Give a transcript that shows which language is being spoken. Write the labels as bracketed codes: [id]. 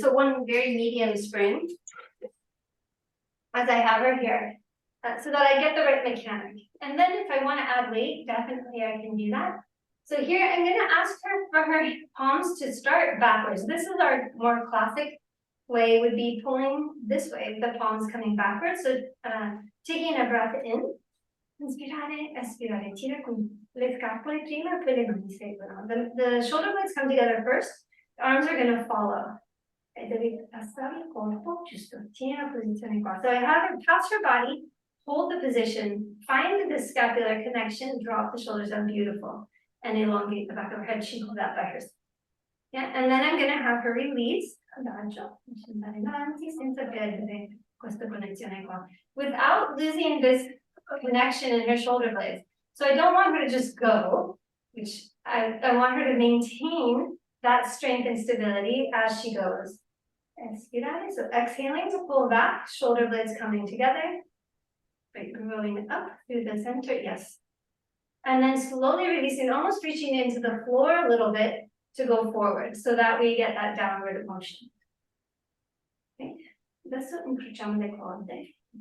[en] So one very medium spring, as I have her here, so that I get the right mechanic. And then if I wanna add weight, definitely I can do that. So here, I'm gonna ask her for her palms to start backwards. This is our more classic way, would be pulling this way, the palms coming backwards. So taking a breath in, [it] inspirare, espirare, tira con le scapole prima, poi le mani seguono. [en] The shoulder blades come together first, the arms are gonna follow. [it] E devi passare il corpo, giusto, tieni la posizione qua. [en] So I have her pass her body, hold the position, find the scapular connection, drop the shoulders down, beautiful. And elongate the back of her head, she can do that by herself. Yeah, and then I'm gonna have her release, [it] adagio, andare avanti senza perdere questa connessione qua, [en] without losing this connection in her shoulder blades. So I don't want her to just go, which I want her to maintain that strength and stability as she goes. Expirare, so exhaling to pull back, shoulder blades coming together, right, rolling up through the center, yes. And then slowly releasing, almost reaching into the floor a little bit to go forward, so that we get that downward motion. [it] Okay, adesso incrociamo le corde.